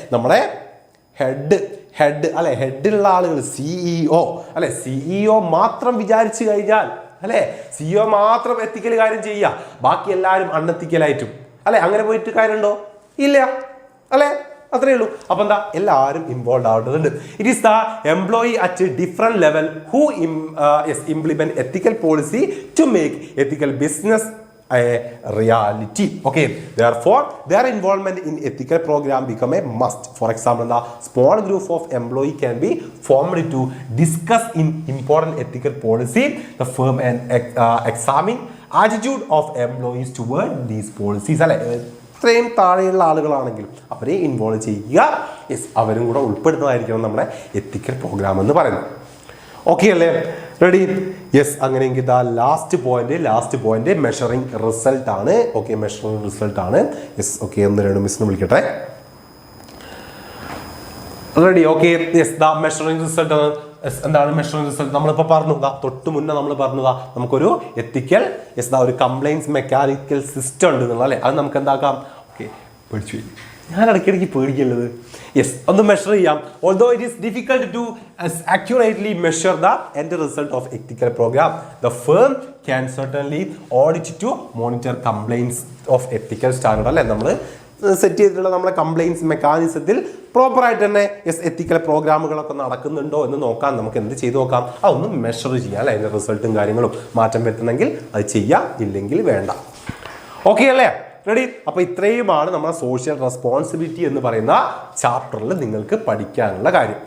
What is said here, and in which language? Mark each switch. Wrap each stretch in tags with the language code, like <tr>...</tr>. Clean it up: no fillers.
<ml>നമ്മുടെ ഹെഡ് അല്ലെ, ഹെഡിലുള്ള ആളുകൾ CEO അല്ലെ, CEO മാത്രം വിചാരിച്ചു കഴിഞ്ഞാൽ അല്ലെ, CEO മാത്രം എത്തിക്കൽ കാര്യം ചെയ്യുക, ബാക്കി എല്ലാവരും അൺഎത്തിക്കലായിട്ടും അല്ലെ, അങ്ങനെ പോയിട്ട് കാര്യമുണ്ടോ? ഇല്ല അല്ലെ, അത്രയേ ഉള്ളൂ. അപ്പൊ എന്താ, എല്ലാവരും involve ആവേണ്ടതുണ്ട്.</ml> <en>It is the employee at different level who implement ethical policy to make ethical business a reality. Okay, therefore their involvement in ethical program become a must. For example, the small group of employee can be formed to discuss in important ethical policy, the firm and examine attitude of employees toward these policies.</en> <ml>ഇത്രയും താഴെയുള്ള ആളുകളാണെങ്കിലും അവരെ involve ചെയ്യുക, yes, അവരും കൂടെ ഉൾപ്പെടുന്നതായിരിക്കണം നമ്മുടെ എത്തിക്കൽ programme എന്ന് പറയുന്നത്. Okay അല്ലേ, റെഡി? യെസ്, അങ്ങനെയെങ്കിൽ ഇതാ ലാസ്റ്റ് പോയിന്റ് മെഷറിംഗ് റിസൾട്ട് ആണ്. ഓക്കെ, മെഷറിംഗ് റിസൾട്ട് ആണ്. യെസ്, ഓക്കെ, ഒന്ന് രണ്ട് മിസ്സിനെ വിളിക്കട്ടെ. റെഡി? ഓക്കെ, യെസ്, ദാ മെഷറിംഗ് റിസൾട്ട് ആണ്. എന്താണ് മെഷറിംഗ് റിസൾട്ട്? നമ്മളിപ്പോൾ പറഞ്ഞു, തൊട്ട് മുന്നേ നമ്മൾ പറഞ്ഞതാ നമുക്കൊരു എത്തിക്കൽ ഒരു കംപ്ലൈൻസ് മെക്കാനിക്കൽ സിസ്റ്റം ഉണ്ട് എന്നുള്ള അല്ലേ. അത് നമുക്ക് എന്താക്കാം? ഓക്കെ, പേടിച്ചു പോയി, ഞാൻ ഇടയ്ക്കിടയ്ക്ക് പേടിക്കുള്ളത്. യെസ്, ഒന്ന് മെഷർ ചെയ്യാം.</ml> <en>Although it is difficult to accurately measure the end result of ethical program, the firm can certainly audit to monitor complaints of ethical standard അല്ലേ.</en> <ml>നമ്മൾ സെറ്റ് ചെയ്തിട്ടുള്ള നമ്മുടെ കംപ്ലൈൻസ് മെക്കാനിസത്തിൽ പ്രോപ്പറായിട്ട് തന്നെ എത്തിക്കൽ പ്രോഗ്രാമുകളൊക്കെ നടക്കുന്നുണ്ടോ എന്ന് നോക്കാൻ നമുക്ക് എന്ത് ചെയ്ത് നോക്കാം? അതൊന്ന് മെഷർ ചെയ്യാം അല്ലെ. അതിൻ്റെ റിസൾട്ടും കാര്യങ്ങളും മാറ്റം വരുത്തണമെങ്കിൽ അത് ചെയ്യാം, ഇല്ലെങ്കിൽ വേണ്ട. ഓക്കെ അല്ലേ, റെഡി? അപ്പൊ ഇത്രയുമാണ് നമ്മുടെ സോഷ്യൽ റെസ്പോൺസിബിലിറ്റി എന്ന് പറയുന്ന ചാപ്റ്ററിൽ നിങ്ങൾക്ക് പഠിക്കാനുള്ള കാര്യം.</ml>